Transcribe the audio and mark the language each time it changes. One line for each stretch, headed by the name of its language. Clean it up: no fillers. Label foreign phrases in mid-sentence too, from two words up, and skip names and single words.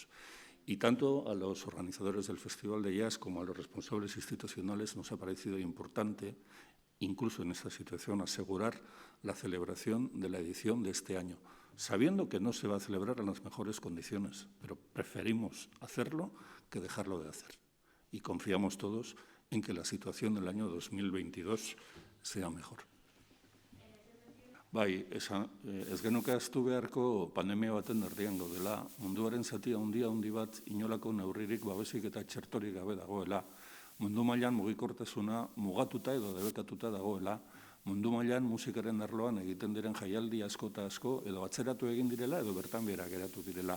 Spanish: Y tanto a los organizadores del Festival de Jazz como a los responsables institucionales nos ha parecido importante, incluso en esta situación, asegurar la celebración de la edición de este año, sabiendo que no se va a celebrar en las mejores condiciones, pero preferimos hacerlo que dejarlo de hacer. Y confiamos todos en que la situación del año 2022 sea mejor.
Basque: Bai, ez genuke ahaztu beharko pandemia baten erdian gaudela, munduaren zati handi bat inolako neurririk, babesik eta txertorik gabe dagoela, mundu mailan mugikortasuna mugatuta edo debekatuta dagoela, mundu mailan musikaren arloan egiten diren jaialdi asko eta asko edo atzeratu egin direla edo bertan behera geratu direla.